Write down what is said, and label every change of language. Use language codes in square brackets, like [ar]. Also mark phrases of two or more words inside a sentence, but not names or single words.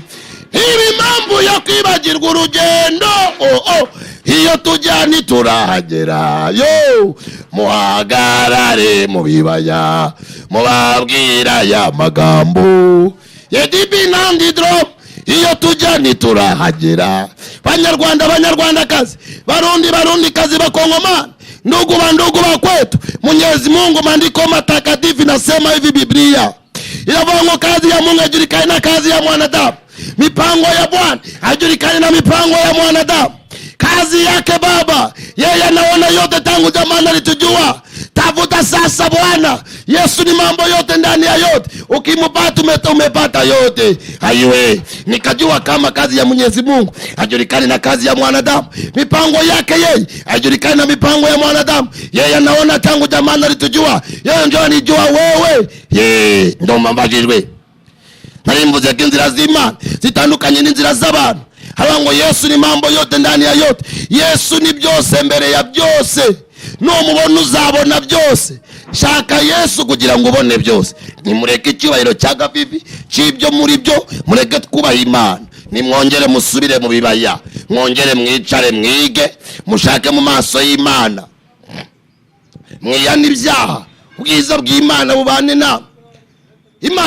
[rw] Impamvu yo kwibagirwa urugendo, iyo tujya ntiturahagera. Yo muhagarare mu bibaya, mubabwira ya magambo. Yedibinandidro, iyo tujya ntiturahagera. Banyarwanda, banyarwandakazi, barundikazi, bakongomani, [sw] ndugu wa kwetu, Mwenyezi Mungu, maandiko matakatifu inasema hivi, Biblia inavyongo, kazi ya Mungu haijulikani na kazi ya mwanadamu, mipango ya Bwana haijulikani na mipango ya mwanadamu. Kazi yake Baba, yeye anaona yote tangu zamani alitujua. Tafuta sasa Bwana Yesu, ni mambo yote ndani ya yote. Ukimpata umepata yote. Haiwe nikajua kama kazi ya Mwenyezi Mungu haijulikani na kazi ya mwanadamu, mipango yake yeye haijulikani na mipango ya mwanadamu. Yeye anaona tangu zamani alitujua. Yeye ndio anijua wewe. Yeye ndio mbajijwe. [rw] Narimbuze kinzira z'Imana zitandukanye n'inzira z'abantu. [sw] Harango Yesu ni mambo yote ndani ya yote. [rw] Yesu ni byose mbere ya byose. Numubona uzabona byose. Shaka Yesu kugira ngo ubone byose. Nimureke icyubahiro cya gafifi cy'ibyo muri byo, mureke twubaha Imana. Nimwongere musubire mu bibaya, mwongere mwicare mwige, mushake mu maso y'Imana, mwiyane ibyaha, ubwiza bw'Imana bubane na Imana.